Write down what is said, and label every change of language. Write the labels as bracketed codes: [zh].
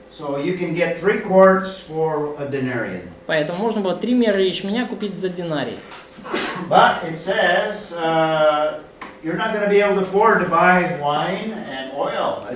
[en] So you can get 3 quarts for a denarion. [ru] Поэтому можно было 3 меры ячменя купить за динарий. [en] But it says you're not going to be able to afford to buy wine and oil.